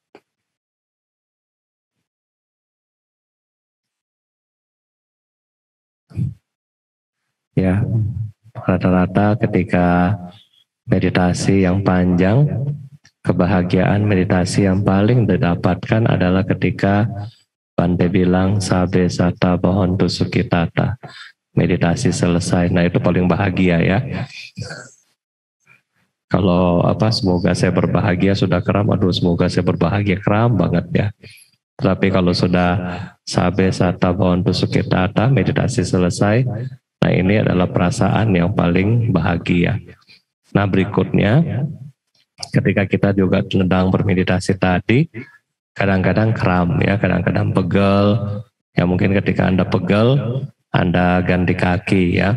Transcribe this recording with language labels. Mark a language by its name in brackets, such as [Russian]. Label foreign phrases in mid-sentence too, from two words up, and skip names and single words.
[Indonesian] Ya, rata-rata ketika meditasi yang panjang, kebahagiaan meditasi yang paling didapatkan adalah ketika Bante bilang [Pali] sabe sata bhavantu sukhitata. [Indonesian] Meditasi selesai, nah itu paling bahagia ya. Kalau semoga saya berbahagia sudah kram, aduh semoga saya berbahagia kram banget ya. Tapi kalau sudah [Pali] sabe sata bhavantu sukhitata, [Indonesian] meditasi selesai, nah ini adalah perasaan yang paling bahagia. Nah berikutnya, ketika kita juga sedang bermeditasi tadi, kadang-kadang kram ya, kadang-kadang pegel. Ya mungkin ketika Anda pegel, Anda ganti kaki ya.